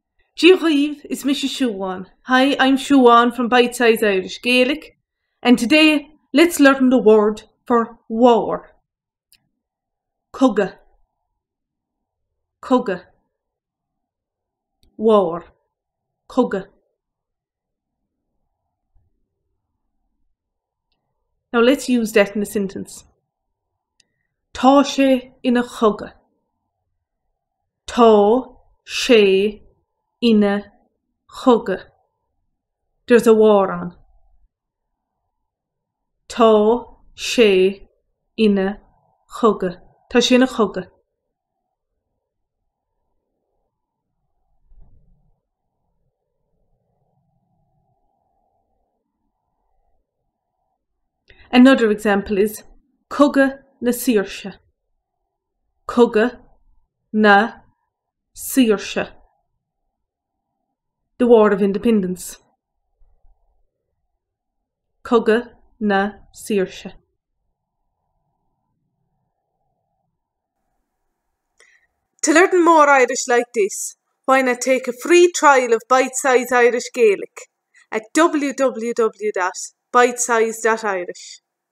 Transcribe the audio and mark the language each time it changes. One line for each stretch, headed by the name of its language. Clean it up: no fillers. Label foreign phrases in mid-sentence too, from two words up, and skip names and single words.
English: Jiv is Mrs. Siobhan. Hi, I'm Siobhan from Bite Size Irish Gaelic, and today let's learn the word for war.
Irish: Cogadh. Cogadh.
English: War. Cogadh. Now let's use that in a sentence.
Irish: Tá sé ina chogadh. Tá sé ina chogadh.
English: There's a war on.
Irish: Tá sé ina chogadh. Tá sé ina chogadh.
English: Another example is
Irish: Cogadh na seer-sha. Cogadh na seer-sha.
English: The War of Independence.
Irish: Cogadh na seer-sha.
English: To learn more Irish like this, why not take a free trial of Bite Size Irish Gaelic at www.bitesize.irish.